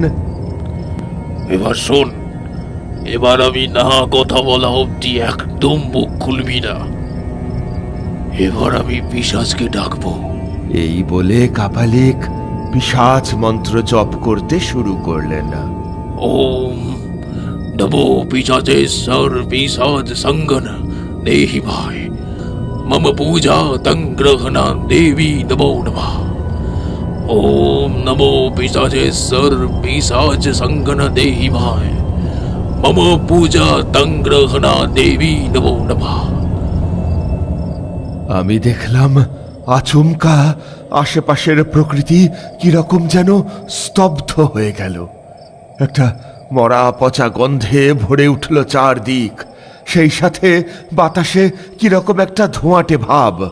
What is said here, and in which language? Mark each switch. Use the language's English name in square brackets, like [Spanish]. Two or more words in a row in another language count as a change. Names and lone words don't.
[Bangla] এবার শোন, এবার আমি না কথা বলা অবধি একদম মুখ খুলবি না। এবার আমি পিশাচকে ডাকবো। এই বলে কাপালিক পিশাচ মন্ত্র জপ করতে শুরু করলেন। [Sanskrit] ओम नमो पिशाचेश्वर पिशाच संगन देहि भाई मम पूजा तंग्रहणा देवी नमो नमः। ओम नमो पिशाचेश्वर पिशाच संगन देहि भाई मम पूजा तंग्रहणा देवी नमो नमः। [Bangla] আমি দেখলাম আচমকা আশেপাশের প্রকৃতি কিরকম যেন স্তব্ধ হয়ে গেল। একটা মরা পচা গন্ধে ভরে উঠল চারদিক, সেই সাথে বাতাসে কিরকম একটা ধোঁয়াটে ভাব।